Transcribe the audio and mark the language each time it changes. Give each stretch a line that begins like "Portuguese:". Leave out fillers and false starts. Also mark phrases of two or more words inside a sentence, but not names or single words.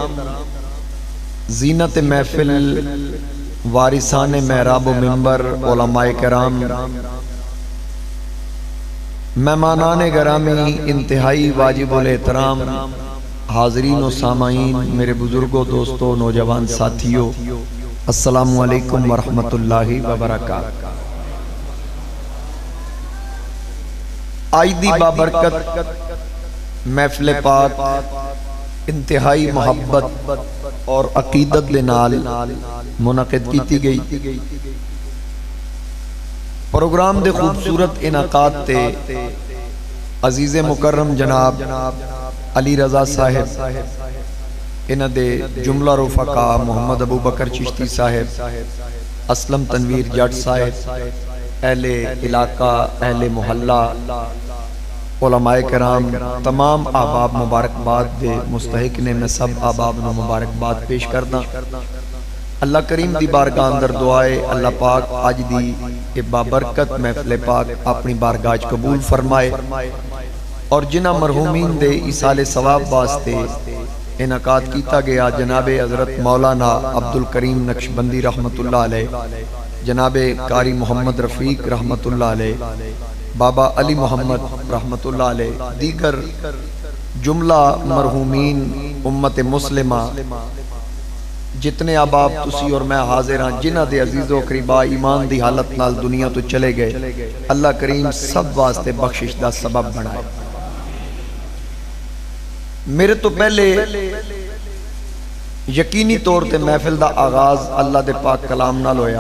Urdu: زینتِ محفل وارثانِ محراب منبر علمائے کرام مہمانانِ گرامی انتہائی واجب الاحترام حاضرین و سامعین میرے بزرگوں دوستوں نوجوان ساتھیوں
Arabic: السلام عليكم ورحمة الله وبركاته.
Punjabi: اج دی بابرکت محفل پاک انتہائی محبت اور عقیدت دے نال منعقد کی گئی. پروگرام دے خوبصورت انعقاد تے عزیز مکرم جناب علی رضا صاحب انہاں دے جملہ رفقا محمد ابوبکر چشتی صاحب اسلم تنویر جٹ صاحب اہلِ علاقہ اہلِ محلہ علمائے کرام تمام احباب مبارکباد دے مستحق نے میں سب احباب نوں مبارکباد پیش کردا. اللہ کریم دی بارگاہ اندر دعائے اللہ پاک اج دی یہ بابرکت محفل پاک اپنی بارگاہ چ قبول فرمائے اور جنہاں مرحومین دے ایصالِ ثواب واسطے انعقاد کیا گیا جنابِ حضرت مولانا عبدالکریم نقشبندی رحمۃ اللہ علیہ، جنابِ قاری محمد رفیق رحمۃ اللہ علیہ، بابا علی محمد رحمۃ اللہ علیہ, دیگر جملہ مرحومین امتِ مسلمہ جتنے احباب تسی اور میں حاضر ہاں جنہاں دے عزیز و اقربا ایمان دی حالت نال دنیا تو چلے گئے، اللہ کریم سب واسطے بخشش دا سبب بنائے. میرے تو پہلے یقینی طور تے محفل دا آغاز اللہ دے پاک کلام نال ہویا.